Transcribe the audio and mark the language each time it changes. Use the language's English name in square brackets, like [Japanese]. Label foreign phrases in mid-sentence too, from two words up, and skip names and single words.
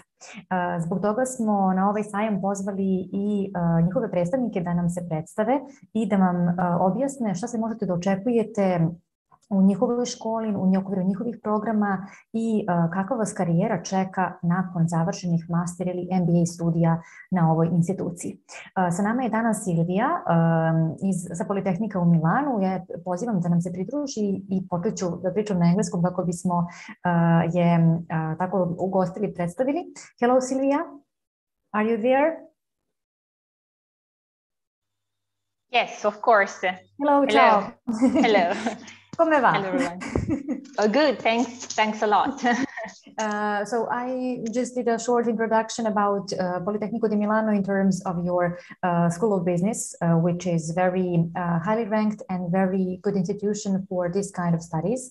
[Bosnian] Zbog toga smo na ovaj sajam pozvali i njihove predstavnike da nam se predstave i da vam objasne šta se možete da očekujete u njihovoj školi, u okviru njihovih programa i kakva vas karijera čeka nakon završenih master ili MBA studija na ovoj instituciji. Sa nama je danas Silvija sa Politehnika u Milanu. Ja pozivam da nam se pridruži i počet ću da pričam na engleskom kako bismo je tako ugostili, predstavili. [English] Hello Silvia, are you there? Yes, of course. Hello, ciao. Hello. [Italian] Come va? [English] Hello, everyone. Oh, good. Thanks a lot. So I just did a short introduction about Politecnico di Milano in terms of your School of Business, which is very highly ranked and very good institution for this kind of studies.